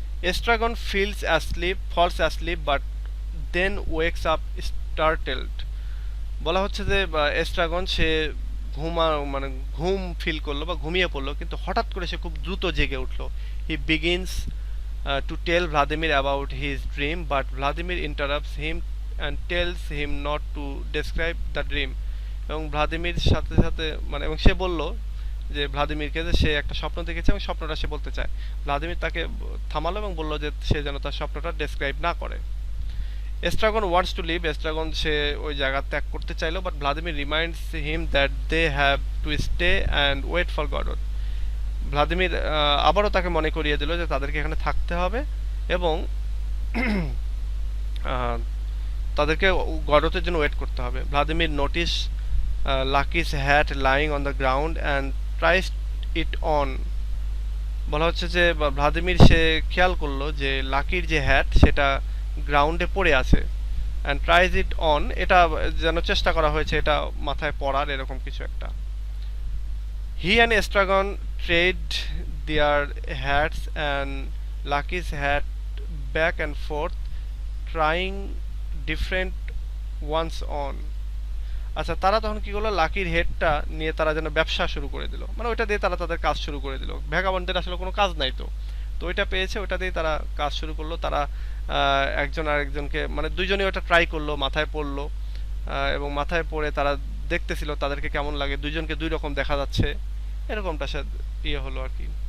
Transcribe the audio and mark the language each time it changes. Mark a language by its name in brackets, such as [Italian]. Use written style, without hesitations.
[English] Estragon falls asleep but then wakes up startled। [Bangla] বলা হচ্ছে যে এস্ট্রাগন সে মানে ঘুম ফিল করলো বা ঘুমিয়ে পড়লো, কিন্তু হঠাৎ করে সে খুব দ্রুত জেগে উঠলো। [English] He begins to tell Vladimir about his dream, but Vladimir interrupts him and tells him not to describe the dream। [Bangla] এবং ভ্লাদিমির সাথে সাথে মানে এবং সে বলল যে ভ্লাদিমিরকে যে সে একটা স্বপ্ন দেখেছে এবং স্বপ্নটা সে বলতে চায়। ভ্লাদিমির তাকে থামালো এবং বলল যে সে যেন তার স্বপ্নটা ডেসক্রাইব না করে। [English] Estragon wants to leave, [Bangla] এস্ট্রাগন সে ওই জায়গা ত্যাগ করতে চাইলো, [English] But Vladimir reminds him that they have to stay and wait for Godot. [Bangla] Vladimir আবারও তাকে মনে করিয়ে দিল যে তাদেরকে এখানে থাকতে হবে এবং তাদেরকে গডতের জন্য ওয়েট করতে হবে। [English] Vladimir notice Lucky's hat lying on the ground and tries it on. [Bangla] বলা হচ্ছে যে ভ্লাদিমির সে খেয়াল করলো যে লাকির যে হ্যাট সেটা গ্রাউন্ডে পড়ে আছে, [English] and tries it on, [Bangla] এটা যেন চেষ্টা করা হয়েছে এটা মাথায় পড়ার এরকম কিছু একটা। [English] He and Estragon trade their hats and Lucky's hat back and forth, trying different ones on। [Bangla] আচ্ছা, তারা তখন কি করলো, লাকির হেডটা নিয়ে তারা যেন ব্যবসা শুরু করে দিল, মানে ওইটা দিয়ে তারা তাদের কাজ শুরু করে দিল। ভ্যাগাবন্ডদের আসলে কোনো কাজ নাই, তো তো ওইটা পেয়েছে, ওইটা দিয়ে তারা কাজ শুরু করলো। তারা একজন আরেকজনকে মানে দুইজনে ওটা ট্রাই করলো, মাথায় পড়লো এবং মাথায় পড়ে তারা দেখতেছিল তাদেরকে কেমন লাগে, দুইজনকে দুই রকম দেখা যাচ্ছে, এরকমটা সে ইয়ে হলো আর কি।